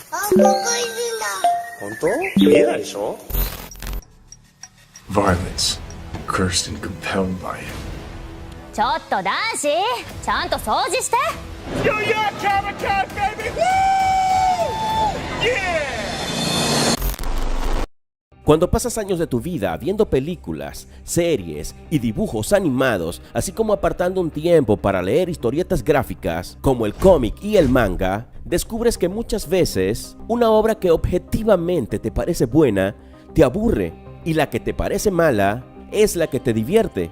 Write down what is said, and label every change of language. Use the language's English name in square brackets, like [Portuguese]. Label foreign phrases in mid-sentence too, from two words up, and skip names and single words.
[English] Violence, cursed and compelled by it. [Japanese] ちょっと男子、ちゃんと掃除して。 [English] Yo, yeah, Calicut, baby! Woo! Yeah! [Spanish] Cuando pasas años de tu vida viendo películas, series y dibujos animados, así como apartando un tiempo para leer historietas gráficas, como el cómic y el manga, descubres que muchas veces una obra que objetivamente te parece buena, te aburre, y la que te parece mala es la que te divierte.